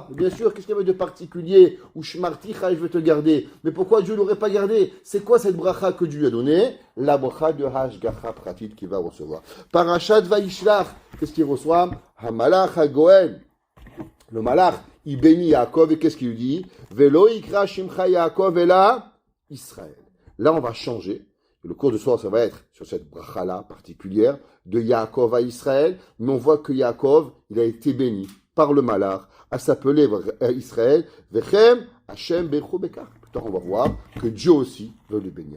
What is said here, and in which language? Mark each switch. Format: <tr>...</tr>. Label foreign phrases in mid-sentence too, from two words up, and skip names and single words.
<fr>Bien sûr, qu'est-ce qu'il y avait de particulier? Ou Shmarticha, je vais te garder. Mais pourquoi Dieu ne l'aurait pas gardé? C'est quoi cette bracha que Dieu lui a donnée? La bracha de</fr> <he>השגחה פרטית</he> <fr>qu'il va recevoir. Parashat Vayishlach, qu'est-ce qu'il reçoit?</fr> <he>המלאך הגואל.</he> <fr>Le malach, il bénit Yaakov, et qu'est-ce qu'il lui dit?</fr> <he>ולא יקרא שמך יעקב אלא ישראל.</he> <fr>Là, on va changer. Le cours de soir, ça va être sur cette bracha-là particulière de Yaakov à Israël. Mais on voit que Yaakov, il a été béni par le malach à s'appeler Israël. Vechem Hashem Bechu Bekar. Plus tard, on va voir que Dieu aussi veut le bénir.</fr>